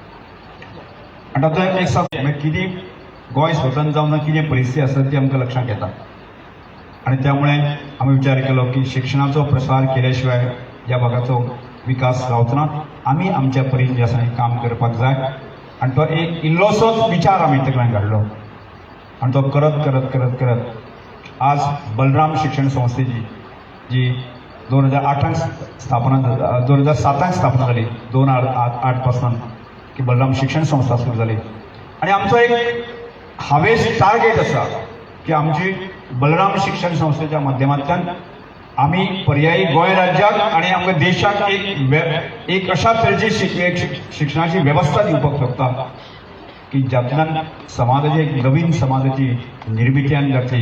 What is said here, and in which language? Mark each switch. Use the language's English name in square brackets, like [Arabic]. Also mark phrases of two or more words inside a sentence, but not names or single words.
[Konkani] आनी तातूंत एक म्हणजे कितें गोंय स्वतंत्र जावन कितें परिस्थिती आसा ती आमकां लक्षांत येता. आणि त्यामुळे आम्ही विचार केलो की शिक्षणाचो प्रसार केल्याशिवाय या भागाचो विकास जावचो ना. आमी आमच्या परीन जे आसा काम करपाक जाय आणि तो एक इल्लोसोच विचार आमी तकल्यान काडलो आणि तो करत करत करत करत आज बलराम शिक्षण संस्थेची जी 2008 स्थापना 2007 स्थापना जाली 2008 पासून की बलराम शिक्षण संस्था सुरू जाली. आणि आमचो एक हावेस टार्गेट आसा की आमची बलराम शिक्षण संस्थेच्या माध्यमांतल्यान आमी पर्यायी गोंय राज्याक आणि आमच्या देशाक एक अशा तरेची शिक्षणाची वेवस्था दिवपाक शकता की ज्यातल्यान समाजाची एक नवीन समाजाची निर्मिती आनी जातली.